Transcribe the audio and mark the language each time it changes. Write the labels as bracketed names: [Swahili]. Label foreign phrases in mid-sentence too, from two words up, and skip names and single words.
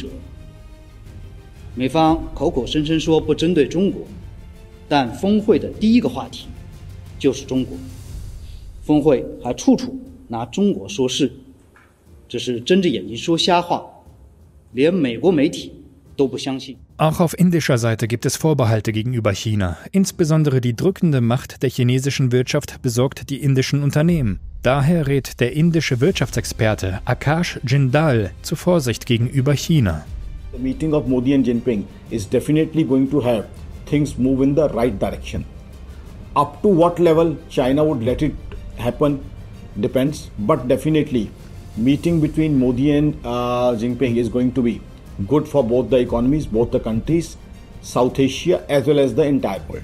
[Chinese] 美方口口声声说不针对中国，但峰会的第一个话题就是中国，峰会还处处拿中国说事，这是睁着眼睛说瞎话。连美国媒体都不相信。 [German] Auch auf indischer Seite gibt es Vorbehalte gegenüber China. Insbesondere die drückende Macht der chinesischen Wirtschaft besorgt die indischen Unternehmen. Daher rät der indische Wirtschaftsexperte Akash Jindal zu Vorsicht gegenüber China. [English] The meeting of Modi and Jinping is definitely going to have things move in the right direction. Up to what level China would let it happen depends, but definitely meeting between Modi and Jinping is going to be good for both the economies, both the countries, South Asia as well as the entire world.